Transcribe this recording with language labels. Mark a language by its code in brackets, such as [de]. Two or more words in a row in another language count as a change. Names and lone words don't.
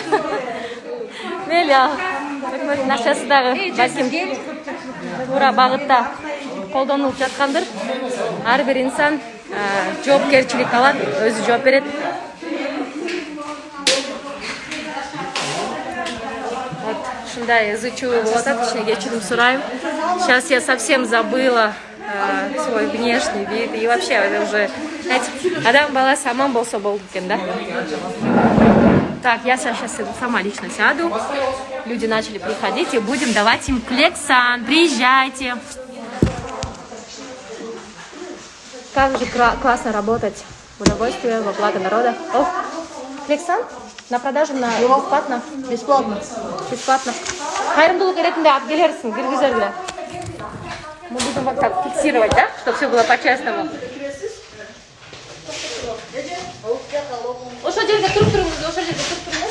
[ky] Мейли, өкмөттүн акчасы дагы балким туура багытта колдонулуп жаткандыр. Ар бир инсан жоопкерчилик алат, өзү жооп берет. [ru] Да, изучу вот это, [ky] кечирим сурайм. [ru] Сейчас я совсем забыла свой внешний вид. И вообще, это уже, знаете, [ky] адам баласы аман болсо болду экен, да? [ru] Так, я сейчас сама лично сяду. Люди начали приходить, и будем давать им клексан. Приезжайте. Как же классно работать. Удовольствие, в оплата народа. О, клексан? На продажу на бесплатно? Бесплатно. [ky] Кайрымдуулук ретинде алып келерсиң, киргизерлер. [ru] Мы будем вот так фиксировать, да? Чтобы все было по-честному. [ky] Ошо жерде туруп туруңуз, ошо жерде туруп туруңуз.